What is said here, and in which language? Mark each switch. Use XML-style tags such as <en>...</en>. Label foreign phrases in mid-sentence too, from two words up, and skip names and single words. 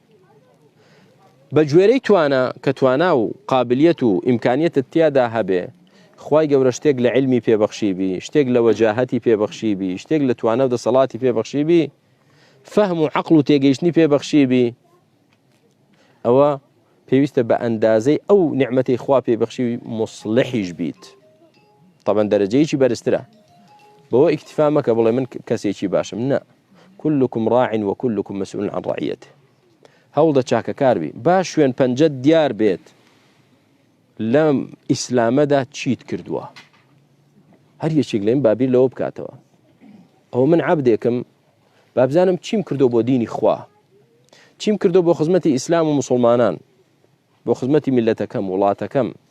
<ckb>بە گوێرەی توانە کە توانا و قابلیەت و ئیمکانیەتت تیادا هەبێ خوای گەورە شتێک لە علمی پێبەخشیبی شتێک لە وەجاهەتی پێبەخشیبی شتێک لە توانە و دەسەڵاتی پێبەخشیبی فەهم و عەقڵ و تێگەیشتنی پێبەخشیبی ئەوە پێویستە بە ئەندازەی ئەو نیعمەتەی خوا پێبەخشی مصلحیش بیت طبعا دەرەجەیەکی بەرزترە بەوە ئیکتفا مەکە بڵێ من کەسێکی باشم نە</ckb> <ar>كلكم راع وكلكم مسؤول عن رعيته</ar> <ckb>هەوڵدە چاکەکار بی باش شوێن پەنجەت دیار بێت لەم ئیسلامەدا چیت کردووە هەر یەکێک لێم بابیر لەوە بکاتەوە ئەوە من عەبدێکم با بزانم چیم کردو بۆ دینی خوا چیم کردو بۆ خزمەتی ئیسلام و مسلمانان بۆ خزمەتی میلەتەکەم وڵاتەکەم</ckb>